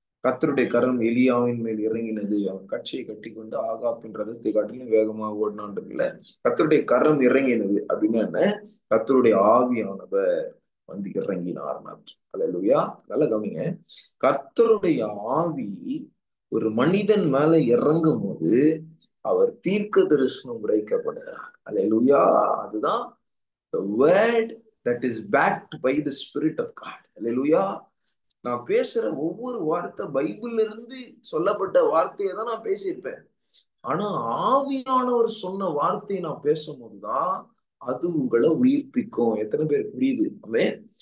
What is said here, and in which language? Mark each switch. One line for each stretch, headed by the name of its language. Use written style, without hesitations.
Tamil: கர்த்தருடைய கரம் எலியாவின் மேல் இறங்கினது, அவன் கட்சியை கட்டி கொண்டு ஆகாப்பின் ரதத்தை காட்டிலும் வேகமாக ஓடினான்றதுல கர்த்தருடைய கரம் இறங்கினது அப்படின்னா என்ன, கர்த்தருடைய ஆவியானவர் வந்து இறங்கினார். அல்லேலூயா. நல்ல கவனிங்க. கர்த்தருடைய ஆவி ஒரு மனிதன் மேல இறங்கும் போது அவர் தீர்க்க தரிசனம் உரைக்கப்படுகிறார். அல்லேலூயா. அதுதான்
English: the word that is backed by the spirit of God.
Tamil: அல்லேலூயா. நான் பேசுற ஒவ்வொரு வார்த்தை பைபிள்ல இருந்து சொல்லப்பட்ட வார்த்தையை தான் நான் பேசியிருப்பேன். ஆனா ஆவியானவர் சொன்ன வார்த்தையை நான் பேசும்போதுதான் அது உங்களை உயிர்ப்பிக்கும். எத்தனை பேர் புரியுது? ஆமென்.